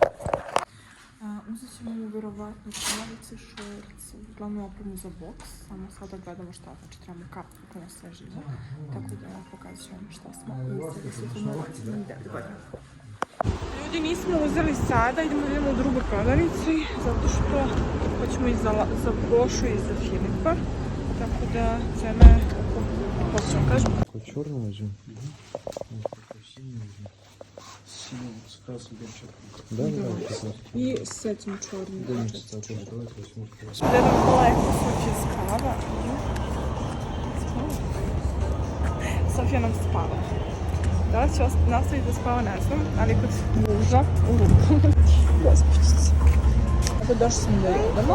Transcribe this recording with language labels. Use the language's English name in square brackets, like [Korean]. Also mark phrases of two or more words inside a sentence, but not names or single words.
[Serbian] Uzet ćemo mu vjerovatno rukavice, šorci, uglavnom opremu za boks, samo sada gledamo šta, znači trebamo kapu kako nas sve živo, tako da pokazat ću vam šta smo uzeli sutra na 9 godina. Ljudi, nismo uzeli sada, idemo da idemo u drugoj prodavnici, zato što hoćemo i za Gošu i za Filipa, tako da cena je oko, kako ću vam kažem. Kako čurno uzim? [Russian] С красным девчонкой. Да. И с этим черным. Да, [Serbian] Gledam lepo Sofija spava. Sofija nam spava. Da li će nastaviti da spava, ne znam, ali kod muža u ruku. Gospođice. Tako došli smo da jedemo.